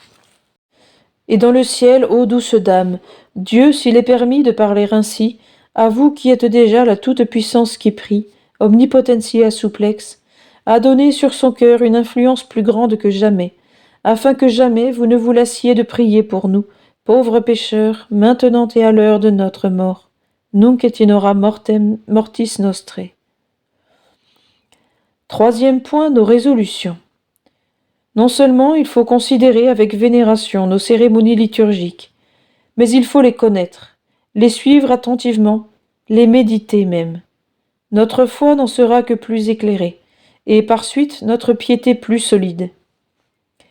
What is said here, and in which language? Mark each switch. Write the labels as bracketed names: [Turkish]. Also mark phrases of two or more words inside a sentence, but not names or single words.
[French] Et dans le ciel, ô douce dame, Dieu, s'il est permis de parler ainsi, à vous qui êtes déjà la toute-puissance qui prie, [Latin] omnipotentia supplex, [French] a donné sur son cœur une influence plus grande que jamais, afin que jamais vous ne vous lassiez de prier pour nous, pauvres pécheurs, maintenant et à l'heure de notre mort. [Latin] Nunc et in hora mortis nostrae. [French] Troisième point, nos résolutions. Non seulement il faut considérer avec vénération nos cérémonies liturgiques, mais il faut les connaître, les suivre attentivement, les méditer même. Notre foi n'en sera que plus éclairée, et par suite notre piété plus solide.